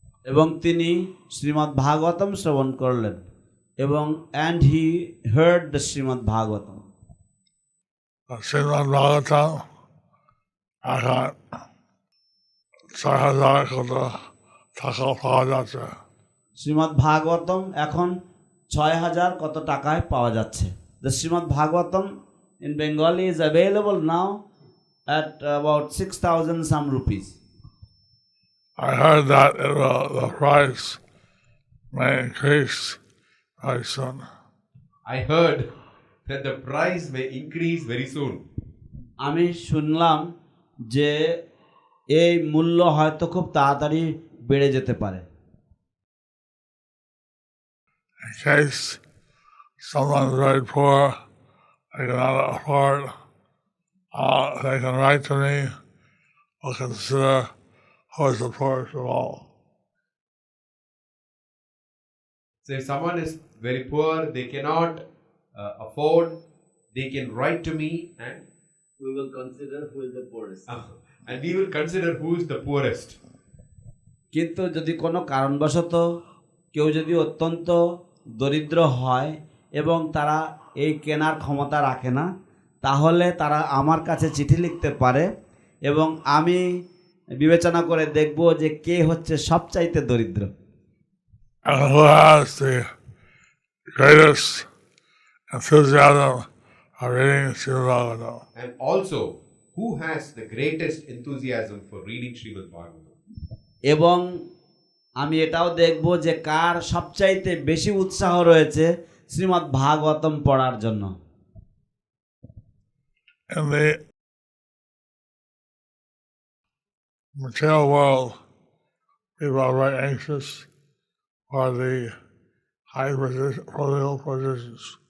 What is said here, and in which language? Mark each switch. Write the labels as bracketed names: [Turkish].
[Bangla] এবং তিনি শ্রীমদ্ ভাগবতম শ্রবণ করলেন এবং [English] and he heard the Śrīmad-Bhāgavatam. [Bangla] Śrīmad-Bhāgavatam এখন 6,000 কত টাকা পাওয়া যাচ্ছে। শ্রীমদ্-ভাগবতম এখন 6,000 কত টাকায় পাওয়া যাচ্ছে। [English] The Śrīmad-Bhāgavatam in Bengali is available now at about 6,000 some rupees. I heard that the price may increase very soon. I heard that the price may increase very soon. [Bangla] আমি শুনলাম যে এই মূল্য হয়তো খুব তাড়াতাড়ি বেড়ে যেতে পারে। [English] In case someone is very poor, they cannot afford, they can write to me or consider who is the poorest of all. So if someone is very poor, they cannot afford, they can write to me and We will consider who is the poorest. And we will consider who is the poorest. [Bangla] কিন্তু যদি কোনো কারণবশত কেউ যদি অত্যন্ত দরিদ্র হয় এবং তারা এই কেনার ক্ষমতা রাখে না, তাহলে তারা আমার কাছে চিঠি লিখতে পারে এবং আমি বিবেচনা করে দেখব যে কে হচ্ছে সবচাইতে দরিদ্র। [English] And who has the greatest enthusiasm of reading Śrīmad-Bhāgavatam. And also, who has the greatest enthusiasm for reading Śrīmad-Bhāgavatam. [Bangla] এবং আমি এটাও দেখব যে কার সবচাইতে বেশি উৎসাহ রয়েছে শ্রীমদ্ ভাগবতম পড়ার জন্য। [English] In the material world, people are very anxious for the high political positions.